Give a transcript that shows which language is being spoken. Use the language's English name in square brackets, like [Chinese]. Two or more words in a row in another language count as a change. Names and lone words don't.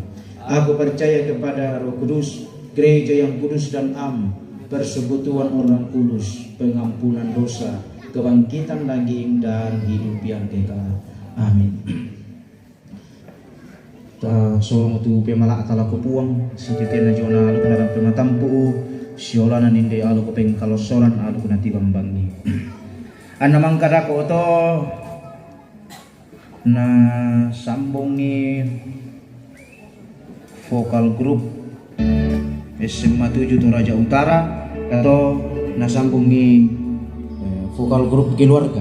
[Indonesian] Aku percaya kepada Roh Kudus, gereja yang kudus dan am, persekutuan orang kudus, pengampunan dosa, kebangkitan daging dan hidup yang kekal. Amin. [Toraja-Sa'dan] Sorong tu pemala atala kupuang sititena jona alu kana pematampu siolana ninde alu kopeng kalosoran alu kuna tibambangi. Ana mangkadako to na sambungi vokal grup SMA 7 Toraja Utara atau nasambungi vokal grup keluarga.